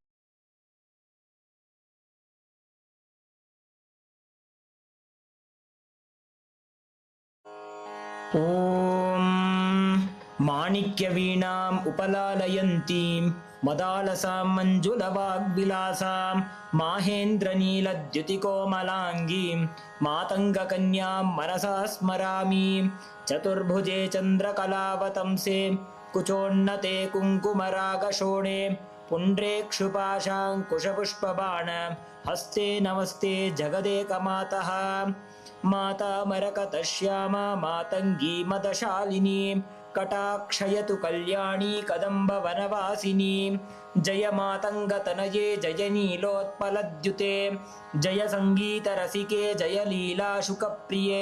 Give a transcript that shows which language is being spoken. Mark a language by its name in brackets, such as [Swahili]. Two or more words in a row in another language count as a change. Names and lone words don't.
[Sanskrit] ॐ माणिक्यवीणाम् उपलालयन्तीं मदालसां मञ्जुलवाग्विलासाम् माहेन्द्रनीलद्युतिकोमलाङ्गीं मातङ्गकन्यां मनसा स्मरामि. चतुर्भुजे चन्द्रकलावतंसे कुचोन्नते कुङ्कुमरागशोणे पुण्ड्रेक्षुपाशाङ्कुशपुष्पबाण हस्ते नमस्ते जगदेकमातः. मातामरकतश्यामा मातङ्गी मदशालिनी कटाक्षयतु कल्याणी कदम्बवनवासिनी. जय मातङ्गतनये जय नीलोत्पलद्युते जय सङ्गीतरसिके जय लीलाशुकप्रिये.